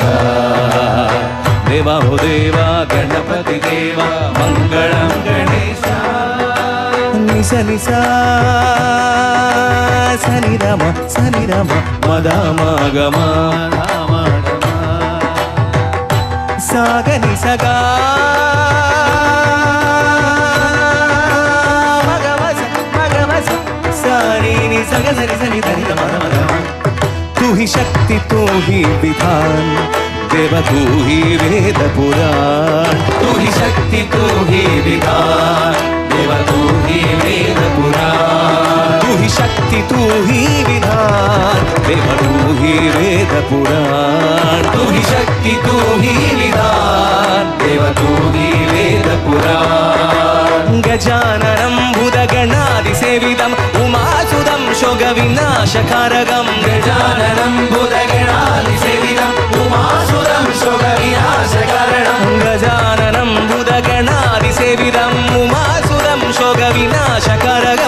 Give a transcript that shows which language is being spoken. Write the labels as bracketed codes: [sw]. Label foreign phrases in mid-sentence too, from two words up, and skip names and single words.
[sa] ദേവാഹുദേവ ഗണപതി ദേവ മംഗളം ഗണേശ നിസ നിസ സനിരമ സനിരമ മദാമഗമ സാഗനി സഗാ सग सरि सनि धनि ध मद मद [hi] तू ही शक्ति तू ही विधान देव तू ही वेद पुराण तू ही शक्ति तू ही विधान देव तू ही वेद पुराण तू ही शक्ति तू ही विधान देव तू ही वेद पुराण तू ही शक्ति तू ही विधान देव तू ही वेद पुराण [sa] गजाननं भूतगणादिसेवितं उमासुतं शोकविनाशकारकं गजाननं भूतगणादिसेवितं उमासुतं शोकविनाशकारणं गजाननं भूतगणादिसेवितं उमासुतं शोकविनाशकारकं